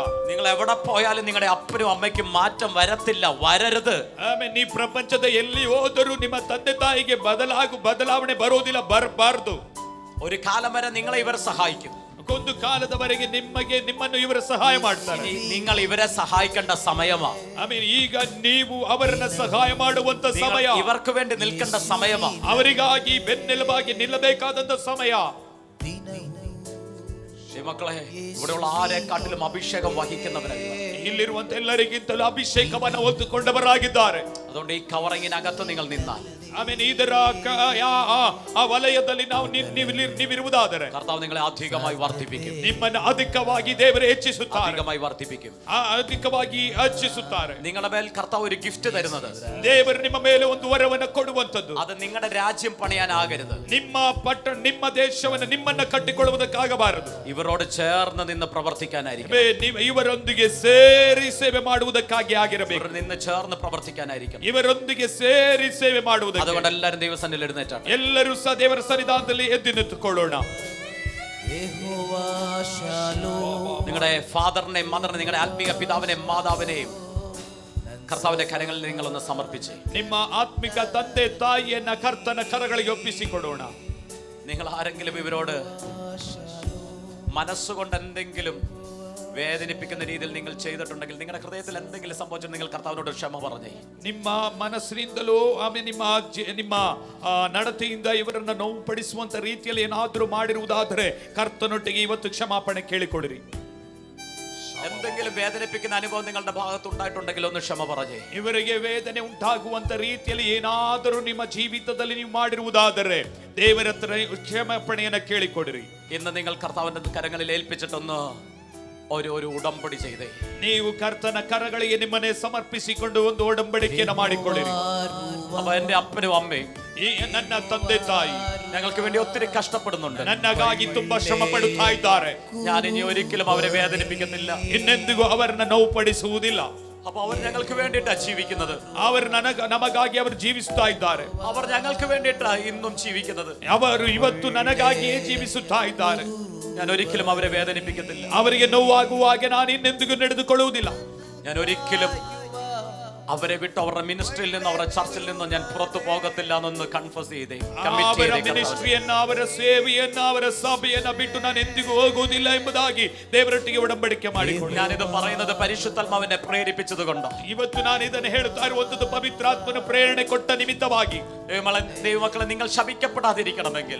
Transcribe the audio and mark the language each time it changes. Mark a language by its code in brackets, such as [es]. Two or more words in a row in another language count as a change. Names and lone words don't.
[ml] നിങ്ങൾ എവിടെ പോയാലും നിങ്ങളുടെ അപ്പനും അമ്മയ്ക്കും മാറ്റം വരത്തില്ല, വരരുത്. [kn] ಆಮೇಲೆ ನೀ ಪ್ರಪಂಚದ ಎಲ್ಲಿ ಹೋದರೂ ನಿಮ್ಮ ತಂದೆ ತಾಯಿಗೆ ಬದಲಾವಣೆ ಬರೋದಿಲ್ಲ, ಬರಬಾರದು. [ml] ഒരു കാലം വരെ നിങ്ങളെ ഇവർ സഹായിക്കും. [kn] ಒಂದು ಕಾಲದವರೆಗೆ ನಿಮ್ಮನ್ನು ಇವರು ಸಹಾಯ ಮಾಡ್ತಾರೆ. [ml] നിങ്ങൾ ഇവരെ സഹായിക്കേണ്ട സമയമാ. [kn] ಆಮೇಲೆ ಈಗ ನೀವು ಅವರನ್ನ ಸಹಾಯ ಮಾಡುವಂತ ಸಮಯ, [ml] ഇവർക്ക് വേണ്ടി നിൽക്കേണ്ട സമയമാ. [kn] ಅವರಿಗಾಗಿ ಬೆನ್ನೆಲುಬಾಗಿ ನಿಲ್ಲಬೇಕಾದಂತ ಸಮಯ. [ml] മക്കളെ, ഇവിടെയുള്ള ആരെക്കാട്ടിലും അഭിഷേകം വഹിക്കുന്നവരല്ല. [kn] ಇಲ್ಲಿರುವಂತ ಎಲ್ಲರಿಗಿಂತಲೂ ಅಭಿಷೇಕವನ್ನು ಹೊತ್ತುಕೊಂಡವರಾಗಿದ್ದಾರೆ. [ml] അതുകൊണ്ട് ഈ കവറിങ്ങിനകത്ത് നിങ്ങൾ നിന്നാൽ, [kn] ಆಮೇಲೆ ಇದರ ಆ ವಲಯದಲ್ಲಿ ನಾವು ನೀವಿರುವುದಾದರೆ [ml] കർത്താവ് നിങ്ങളെ അധികമായി വർദ്ധിപ്പിക്കും. [kn] ನಿಮ್ಮನ್ನು ಅಧಿಕವಾಗಿ ದೇವರು ಹೆಚ್ಚಿಸುತ್ತಾರೆ. [ml] അധികമായി വർദ്ധിപ്പിക്കും. [kn] ಅಧಿಕವಾಗಿ ಹೆಚ್ಚಿಸುತ್ತಾರೆ. [ml] നിങ്ങളുടെ മേൽ കർത്താവ് ഒരു ഗിഫ്റ്റ് തരുന്നത്, [kn] ದೇವರು ನಿಮ್ಮ ಮೇಲೆ ಒಂದು ವರವನ್ನು ಕೊಡುವಂತದ್ದು. [ml] അത് നിങ്ങളുടെ രാജ്യം പണിയാനാകരുത്, [kn] ನಿಮ್ಮ ದೇಶವನ್ನು ನಿಮ್ಮನ್ನ ಕಟ್ಟಿಕೊಳ್ಳುವುದಕ್ಕಾಗಬಾರದು. [ml] ഇവരോട് ചേർന്ന് നിന്ന് പ്രവർത്തിക്കാനായിരിക്കും. [kn] ಇವರೊಂದಿಗೆ ಸೇರಿ ಸೇವೆ ಮಾಡುವುದಕ್ಕಾಗಿ ಆಗಿರಬೇಕು. [ml] നിന്ന് ചേർന്ന് പ്രവർത്തിക്കാനായിരിക്കും. [kn] ಇವರೊಂದಿಗೆ ಸೇರಿ ಸೇವೆ ಮಾಡುವುದಕ್ಕೆ. [ml] അതുകൊണ്ട് എല്ലാവരും ദൈവസന്നിധിയിൽ എഴുന്നേറ്റാണ്. [kn] ಎಲ್ಲರೂ ಸಹ ದೇವರ ಸನ್ನಿಧಾನದಲ್ಲಿ ಎದ್ದು ನಿಂತುಕೊಳ್ಳೋಣ. [ml] നിങ്ങളുടെ ഫാദറിനെയും മദറിനെയും, നിങ്ങളുടെ ആത്മീയ പിതാവിനെയും മാതാവിനെയും കർത്താവിന്റെ കരങ്ങളിൽ നിങ്ങളൊന്ന് സമർപ്പിച്ചേ. [kn] ನಿಮ್ಮ ಆತ್ಮಿಕ ತಂದೆ ತಾಯಿಯನ್ನ ಕರ್ತನ ಕರಗಳಿಗೆ ಒಪ್ಪಿಸಿಕೊಡೋಣ. [ml] നിങ്ങൾ ആരെങ്കിലും ഇവരോട് മനസ്സുകൊണ്ട് എന്തെങ്കിലും വേദനിപ്പിക്കുന്ന രീതിയിൽ നിങ്ങൾ ചെയ്തിട്ടുണ്ടെങ്കിൽ, നിങ്ങളുടെ ഹൃദയത്തിൽ എന്തെങ്കിലും സംഭവിച്ചു, നിങ്ങൾ കർത്താവിനോട് ക്ഷമ പറഞ്ഞേ. [kn] ನಿಮ್ಮ ಮನಸ್ಸಿನಿಂದಲೂ ಆಮೇಲೆ ನಿಮ್ಮ ನಡತೆಯಿಂದ ಇವರನ್ನ ನೋವು ಪಡಿಸುವಂತ ರೀತಿಯಲ್ಲಿ ಏನಾದರೂ ಮಾಡಿರುವುದಾದರೆ ಕರ್ತನೊಟ್ಟಿಗೆ ಇವತ್ತು ಕ್ಷಮಾಪಣೆ ಕೇಳಿಕೊಡಿರಿ. [ml] എന്തെങ്കിലും വേദനിപ്പിക്കുന്ന അനുഭവം നിങ്ങളുടെ ഭാഗത്ത് ഉണ്ടായിട്ടുണ്ടെങ്കിൽ ഒന്ന് ക്ഷമ പറഞ്ഞേ. [kn] ಇವರಿಗೆ ವೇದನೆ ಉಂಟಾಗುವಂತ ರೀತಿಯಲ್ಲಿ ಏನಾದರೂ ನಿಮ್ಮ ಜೀವಿತದಲ್ಲಿ ನೀವು ಮಾಡಿರುವುದಾದರೆ ದೇವರ ಹತ್ರ ಕ್ಷಮಾಪಣೆಯನ್ನು ಕೇಳಿಕೊಡಿರಿ. [ml] ഇന്ന് നിങ്ങൾ കർത്താവിന്റെ കരങ്ങളിൽ ഏൽപ്പിച്ചിട്ടൊന്ന് ഒരു ഉടമ്പടി ചെയ്തേ. [kn] ನೀವು ಕರ್ತನ ಕರಗಳಿಗೆ ನಿಮ್ಮನ್ನೇ ಸಮರ್ಪಿಸಿಕೊಂಡು ಒಂದು ಒಡಂಬಡಿಕೆಯನ್ನು ಮಾಡಿಕೊಳ್ಳಿರಿ. [ml] അപ്പൊ എന്റെ അപ്പനും അമ്മയും [kn] ಈ ನನ್ನ ತಂದೆ ತಾಯಿ [ml] ഞങ്ങൾക്ക് വേണ്ടി ഒത്തിരി കഷ്ടപ്പെടുന്നുണ്ട്. [kn] ನನ್ನಗಾಗಿ ತುಂಬಾ ಶ್ರಮ ಪಡುತ್ತಾ ಇದ್ದಾರೆ. [ml] ഞാൻ ഇനി ഒരിക്കലും അവരെ വേദനിപ്പിക്കുന്നില്ല, [kn] ಇನ್ನೆಂದಿಗೂ ಅವರನ್ನ ನೋವು ಪಡಿಸುವುದಿಲ್ಲ. [ml] അപ്പൊ അവർ ഞങ്ങൾക്ക് വേണ്ടിയിട്ടാ ജീവിക്കുന്നത്. [kn] ಅವರು ನಮಗಾಗಿ ಅವರು ಜೀವಿಸುತ್ತಾ ಇದ್ದಾರೆ. [ml] അവർ ഞങ്ങൾക്ക് വേണ്ടിയിട്ടാ ഇന്നും ജീവിക്കുന്നത്. [kn] ಅವರು ಇವತ್ತು ನನಗಾಗಿಯೇ ಜೀವಿಸುತ್ತಾ ಇದ್ದಾರೆ. [ml] ഞാൻ ഒരിക്കലും അവരെ വേദനിപ്പിക്കത്തില്ല. [kn] ಅವರಿಗೆ ನೋವಾಗುವಾಗ ನಾನು ಇನ್ನೆಂದಿಗೂ ನಡೆದುಕೊಳ್ಳುವುದಿಲ್ಲ. [ml] ഞാൻ ഒരിക്കലും അവരെ വിട്ട് അവരുടെ മിനിസ്ട്രിയിൽ നിന്നും അവരുടെ ചർച്ചിൽ നിന്നും ഞാൻ പുറത്തു പോകത്തില്ല എന്നൊന്ന് കൺഫസ് ചെയ്തേ. [kn] ಅವರ ಮಿನಿಸ್ಟ್ರಿಯನ್ನ, ಅವರ ಸೇವೆಯನ್ನ, ಅವರ ಸಭೆಯನ್ನ ಬಿಟ್ಟು ನಾನು ಎಂದಿಗೂ ಹೋಗುವುದಿಲ್ಲ ಎಂಬುದಾಗಿ ದೇವರೊಟ್ಟಿಗೆ ಒಡಂಬಡಿಕೆ ಮಾಡಿಕೊಳ್ಳಿ. [ml] ഞാനിത് പറയുന്നത് പരിശുദ്ധാത്മാവിനെ പ്രേരിപ്പിച്ചത് കൊണ്ട്. [kn] ಇವತ್ತು ನಾನು ಇದನ್ನು ಹೇಳುತ್ತಾ ಇರುವಂತದ್ದು ಪವಿತ್ರಾತ್ಮನ ಪ್ರೇರಣೆ ಕೊಟ್ಟ ನಿಮಿತ್ತವಾಗಿ. [ml] ദൈവമക്കളെ, നിങ്ങൾ ശപിക്കപ്പെടാതിരിക്കണമെങ്കിൽ,